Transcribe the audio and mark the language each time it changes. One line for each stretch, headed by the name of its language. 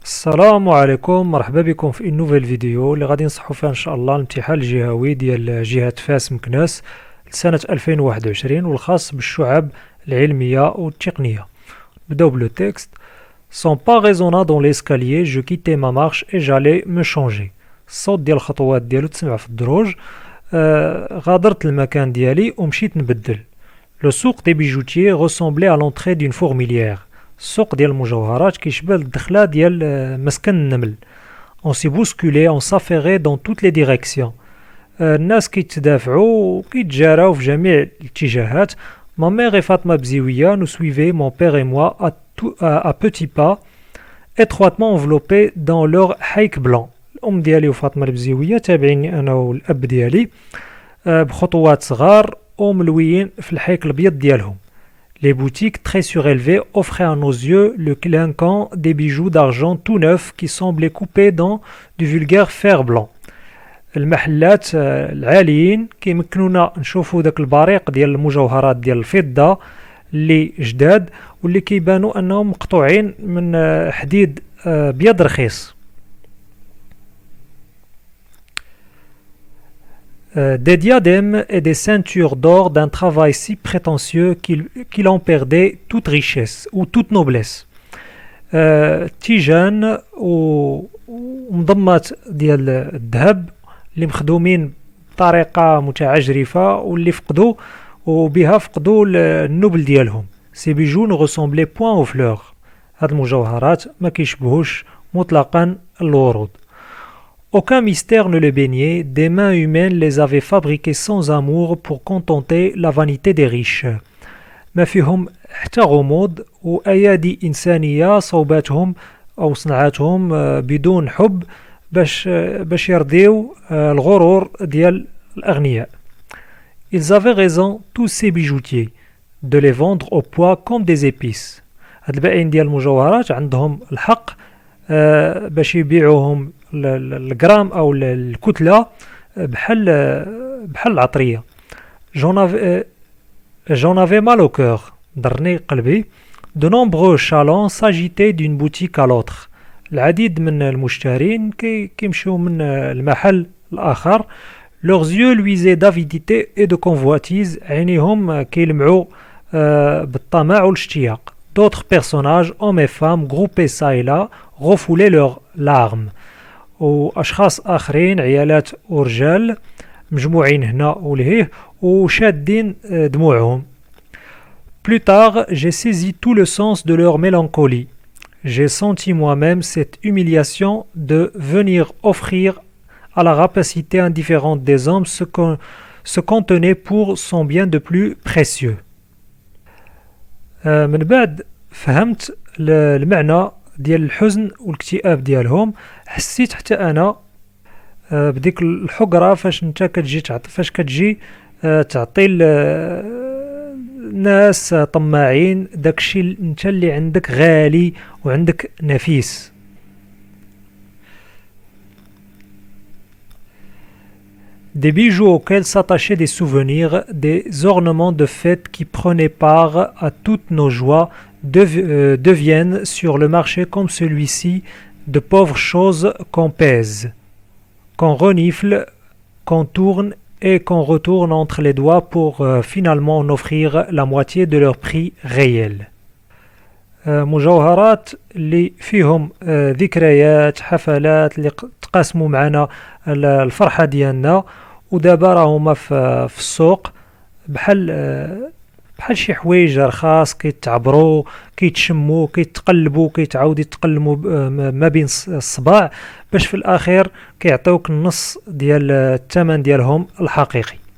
Arabic: السلام عليكم، مرحبا بكم في نوفيل فيديو اللي غادي نصحوا فيها ان شاء الله الامتحان الجهوي ديال جهة فاس مكناس لسنة 2021 والخاص بالشعب العلمية والتقنية. نبداو بلو تكست.
French: Sans pas résonnant dans l'escalier, je quittais ma marche et j'allais me changer.
Arabic: الصوت ديال الخطوات ديالو تسمع في الدروج. غادرت المكان ديالي ومشيت نبدل.
French: Le souk des bijoutiers ressemblait à l'entrée d'une fourmilière.
Arabic: السوق ديال المجوهرات كيشبه الدخله ديال مسكن النمل.
French: On s'est bousculé, on s'affairait dans toutes les directions.
Arabic: الناس كيتدافعوا وكيتجاراو في جميع الاتجاهات.
French: Ma mère et Fatma Bziouia nous suivaient, mon père et moi, à petits pas, étroitement enveloppés dans leur haïk blanc.
Arabic: الأم ديالي وفاطمة البزيوية تابعيني أنا والأب ديالي بخطوات صغار وملويين في الحيك الأبيض ديالهم.
French: Les boutiques très surélevées offraient à nos yeux le clinquant des bijoux d'argent tout neufs qui semblaient coupés dans du vulgaire fer blanc.
Arabic: المحلات العاليين كيمكنونا نشوفوا داك البريق ديال المجوهرات ديال الفضة اللي جداد واللي كيبانوا انهم مقطوعين من حديد بيض رخيص.
French: Des diadèmes et des ceintures d'or d'un travail si prétentieux qu'il en perdait toute richesse ou toute noblesse.
Arabic: تيجان ومضمات ديال الذهب اللي مخدومين بطريقة متعجرفة واللي فقدوا وبها فقدوا النبل ديالهم.
French: Ces bijoux ne ressemblaient point aux fleurs.
Arabic: هاد المجوهرات ما كيشبهوش مطلقا الورود.
French: Aucun mystère ne les baignait, des mains humaines les avaient fabriqués sans amour pour contenter la vanité des riches.
Arabic: ما فيهم حتى غموض وأيادي إنسانية صوباتهم أو صنعاتهم بدون حب باش يرضيو الغرور ديال الأغنياء.
French: Ils avaient raison, tous ces bijoutiers, de les vendre au poids comme des épices.
Arabic: هاد البائعين ديال المجوهرات عندهم الحق باش يبيعوهم الجرام او الكتله بحال العطريه.
French: J'en avais mal au cœur,
Arabic: ضرني قلبي.
French: De nombreux chalands s'agitaient d'une boutique à l'autre.
Arabic: العديد من المشترين كيمشيو من المحل الاخر.
French: Leurs yeux luisaient d'avidité et de convoitise,
Arabic: عينيهم كيلمعوا بالطمع والاشتياق.
French: D'autres personnages, hommes et femmes, groupés ça et là, refoulaient leurs larmes.
Arabic: وأشخاص آخرين عيالات ورجال مجموعين هنا ولهيه وشادين دموعهم.
French: Plus tard, j'ai saisi tout le sens de leur mélancolie. J'ai senti moi-même cette humiliation de venir offrir à la rapacité indifférente des hommes ce qu'on tenait pour son bien de plus précieux.
Arabic: من بعد فهمت المعنى ديال الحزن والاكتئاب ديالهم. حسيت حتى انا بديك الحقره فاش انت كتجي تعطي الناس طماعين داكشي انت اللي عندك غالي وعندك نفيس.
French: Des bijoux auxquels s'attachaient des souvenirs, des ornements de fête qui prenaient part à toutes nos joies deviennent sur le marché comme celui-ci de pauvres choses qu'on pèse, qu'on renifle, qu'on tourne et qu'on retourne entre les doigts pour finalement en offrir la moitié de leur prix réel.
Arabic: مجوهرات اللي فيهم ذكريات حفلات اللي تقاسموا معنا الفرحة ديالنا ودابا راهما في السوق بحال شي حوايج رخاص كيتعبروا كيتشموا كيتقلبوا كيتعاودوا يتقلموا ما بين الصباع باش في الاخير كيعطيوك النص ديال الثمن ديالهم الحقيقي.